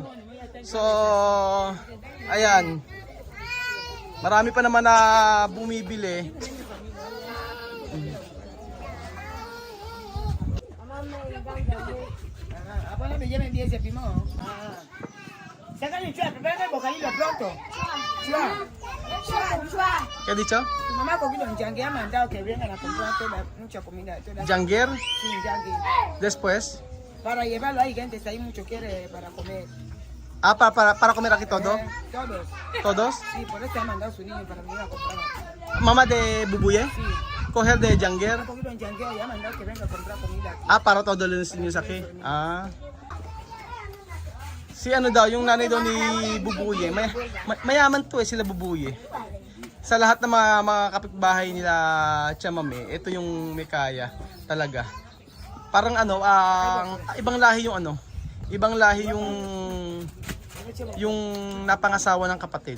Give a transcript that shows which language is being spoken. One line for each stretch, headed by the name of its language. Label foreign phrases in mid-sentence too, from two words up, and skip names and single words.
Filipino: So ayan. Marami pa naman na bumibili. Apa na bigyan ng DSP mo? Saka ni Chua,
Spanish: prepara el bocadillo pronto. Chua. ¿Qué ha dicho? Tu mamá cogió un jangue, ha mandado que vengan a comprar mucha comida. Janguer. Sí, jangue. Después. Para llevarlo ahí, gente, está ahí mucho quiere para comer. Para comer aquí todo? Todos. ¿Todos? Sí, por eso ha mandado su niño para venir a comprar. Mamá de Bubuye? Sí. Coger de Janguer? Ha cogido un jangue y ha mandado que venga a comprar comida. Para todo los niños aquí?
Filipino: Si ano daw, yung nanay daw ni Bubuye, mayaman to sila Bubuye. Sa lahat ng mga kapitbahay nila Chamame, ito yung may kaya talaga. Parang ibang lahi yung napangasawa ng kapatid.